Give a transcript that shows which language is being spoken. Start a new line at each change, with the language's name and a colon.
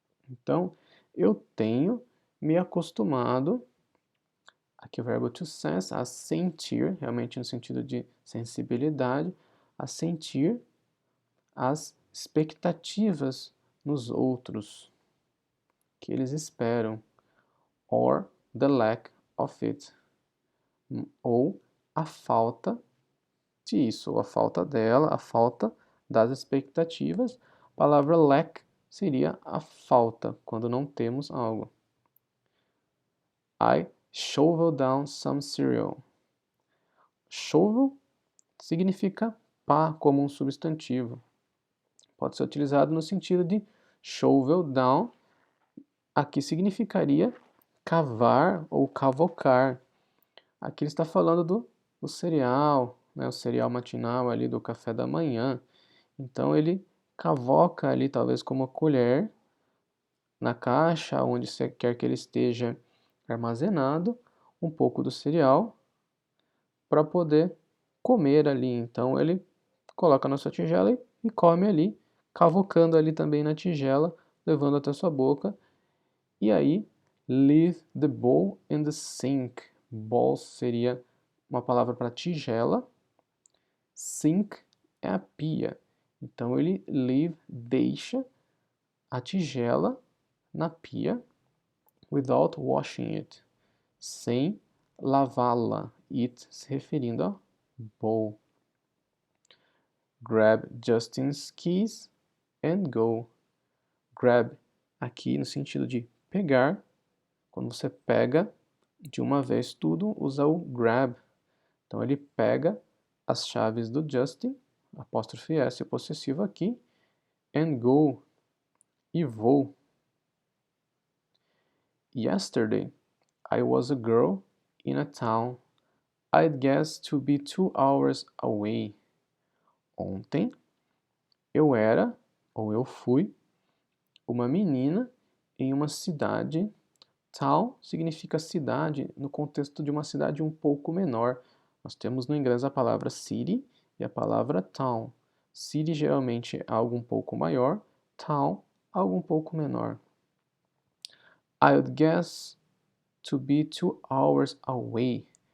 Portuguese: Então, eu tenho me acostumado, aqui o verbo to sense, a sentir, realmente no sentido de sensibilidade, a sentir as expectativas nos outros que eles esperam,
English: or the lack of it,
Portuguese: ou a falta disso, ou a falta dela, a falta das expectativas. A palavra lack seria a falta, quando não temos algo.
English: I shovel down some cereal.
Portuguese: Shovel significa pá como um substantivo. Pode ser utilizado no sentido de shovel down. Aqui significaria cavar ou cavocar. Aqui ele está falando do cereal, né, o cereal matinal ali do café da manhã. Então ele cavoca ali, talvez com uma colher, na caixa, onde você quer que ele esteja armazenado, um pouco do cereal para poder comer ali. Então ele coloca na sua tigela e come ali, cavocando ali também na tigela, levando até sua boca.
English: E aí, leave the bowl in the sink.
Portuguese: Bowl seria uma palavra para tigela. Sink é a pia. Então ele deixa a tigela na pia
English: without washing it,
Portuguese: sem lavá-la. It se referindo a bowl.
English: Grab Justin's keys and go.
Portuguese: Grab aqui no sentido de pegar. Quando você pega de uma vez tudo, usa o grab. Então ele pega as chaves do Justin, apóstrofe S possessivo aqui,
English: and go,
Portuguese: e vou.
English: Yesterday, I was a girl in a town I'd guess to be 2 hours away.
Portuguese: Ontem, eu era, ou eu fui, uma menina em uma cidade. Town significa cidade no contexto de uma cidade um pouco menor. Nós temos no inglês a palavra city e a palavra town. City geralmente é algo um pouco maior, town, algo um pouco menor.
English: I would guess to be 2 hours away.